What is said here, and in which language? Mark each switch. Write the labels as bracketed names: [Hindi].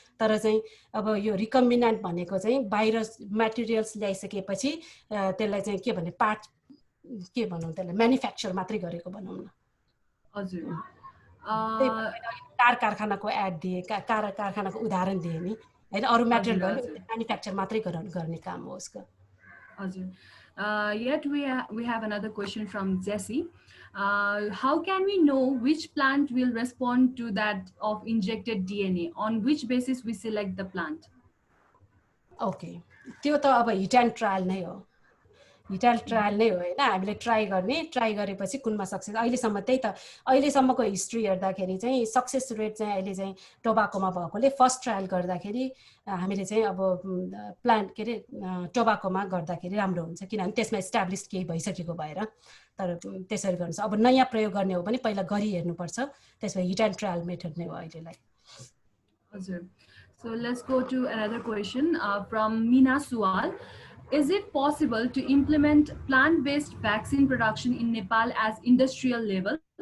[Nepali] तर चाहिँ अब यो रिकम्बिनेन्ट भनेको चाहिँ बाहिर मेटेरियल्स ल्याइसकेपछि त्यसलाई चाहिँ के भने पार्ट के भनौँ त्यसलाई म्यानुफ्याक्चर मात्रै गरेको भनौँ न। हजुर, कार कारखानाको एड दिए, कारखानाको उदाहरण दिए नि होइन, अरू मेटेरियल म्यानुफ्याक्चर मात्रै गर्ने काम हो उसको। [English] हजुर, yet we have another question from Jessie. How can we know which plant will respond to that of injected DNA? On which basis we select the plant? [Nepali] Okay, त्यो त अब हिट एन्ड ट्रायल नै हो, hit and trial नै हो होइन। हामीले try गरेपछि कुनमा सक्सेस, अहिलेसम्म त्यही त अहिलेसम्मको हिस्ट्री हेर्दाखेरि चाहिँ सक्सेस रेट चाहिँ अहिले चाहिँ टोबाकोमा भएकोले फर्स्ट ट्रायल गर्दाखेरि हामीले चाहिँ अब प्लान्ट के अरे टोबाकोमा गर्दाखेरि राम्रो हुन्छ, किनभने त्यसमा इस्टाब्लिस केही भइसकेको भएर। तर त्यसरी गर्नु अब नयाँ प्रयोग गर्ने हो भने पहिला गरी हेर्नुपर्छ, त्यसमा हिट एन्ड ट्रायल मेथड नै हो अहिलेलाई। [English] हजुर, so let's go to another question from Meena Suwal. Is it possible to implement plant-based vaccine production in Nepal as industrial level?